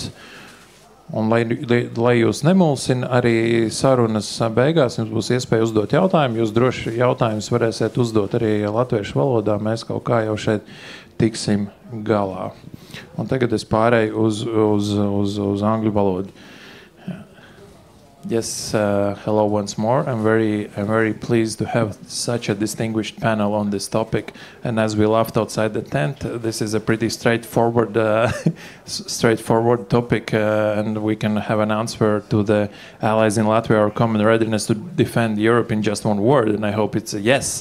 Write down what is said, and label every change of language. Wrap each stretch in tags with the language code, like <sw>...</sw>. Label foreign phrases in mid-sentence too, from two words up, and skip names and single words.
<lv>Un, lai jūs nemulsina, arī sarunas beigās jums būs iespēja uzdot jautājumu. Jūs droši jautājumus varēsiet uzdot arī latviešu valodā. Mēs kaut kā jau šeit tiksim galā. Un tagad es pārēju uz angļu valodu.</lv> <en>Yes, hello once more. I'm very pleased to have such a distinguished panel on this topic. And as we laughed outside the tent, this is a pretty straightforward topic, and we can have an answer to the allies in Latvia, our common readiness to defend Europe in just one word, and I hope it's a yes.</en>